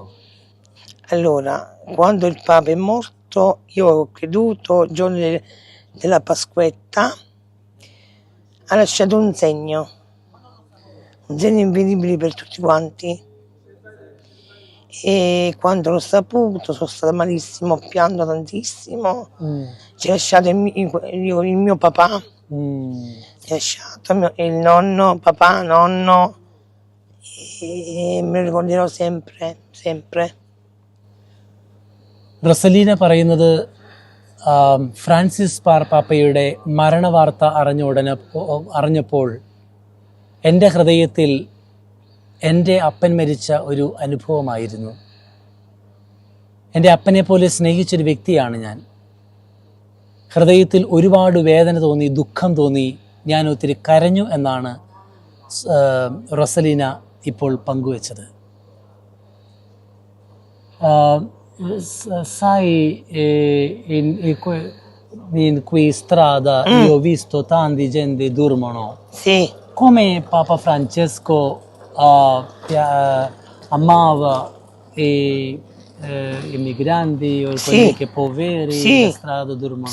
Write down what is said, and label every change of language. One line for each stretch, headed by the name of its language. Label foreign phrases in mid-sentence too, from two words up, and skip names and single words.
Italian: Allora, quando il Papa è morto io ho creduto il giorno della Pasquetta, ha lasciato un segno invisibile per tutti quanti, e quando l'ho saputo sono stata malissimo, ho pianto tantissimo. Ci ha lasciato il mio papà, ci ha lasciato il nonno, papà, nonno, e me lo ricorderò sempre, sempre.
Malayalam: റസലീന പറയുന്നത് ഫ്രാൻസിസ് മാർപ്പാപ്പയുടെ മരണവാർത്ത അറിഞ്ഞപ്പോൾ എൻ്റെ ഹൃദയത്തിൽ എൻ്റെ അപ്പൻ മരിച്ച ഒരു അനുഭവമായിരുന്നു. എൻ്റെ അപ്പനെ പോലെ സ്നേഹിച്ചൊരു വ്യക്തിയാണ് ഞാൻ. ഹൃദയത്തിൽ ഒരുപാട് വേദന തോന്നി, ദുഃഖം തോന്നി, ഞാൻ ഒത്തിരി കരഞ്ഞു എന്നാണ് റൊസലീന ഇപ്പോൾ പങ്കുവച്ചത്.
Italian: Sai, in qui strada io ho visto tanti gente dormono. Sì. Come Papa Francesco amava i migranti o quelli che poveri in strada dormono.